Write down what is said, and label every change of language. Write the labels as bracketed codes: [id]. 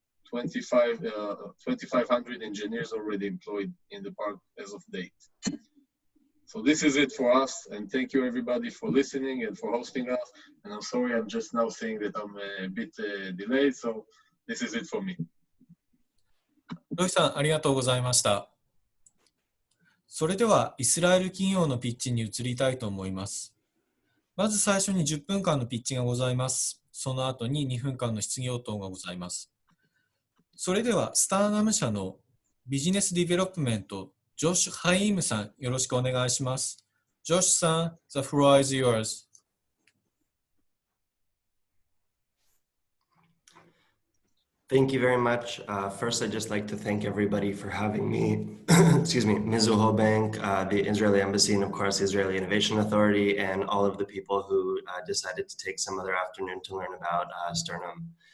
[en] 2,500 engineers already employed in the park as of date. So this is it for us, and thank you everybody for listening and for hosting us. And I'm sorry, I'm just now saying that I'm a bit delayed, so this is it for me. [ja] ロイさん、ありがとうございました。それでは、イスラエル企業のピッチに移りたいと思います。まず最初に10分間のピッチがございます。その後に2分間の質疑応答がございます。それでは、スターナム社のビジネスディベロップメント、ジョシュ・ハイームさん、よろしくお願いします。 [en] ジョシュさん、the floor is yours. Thank you very much. First, I'd just like to thank everybody for having me. Excuse me, Mizuho Bank, the Israeli Embassy, and of course, the Israeli Innovation Authority, and all of the people who decided to take some other afternoon to learn about Sternum.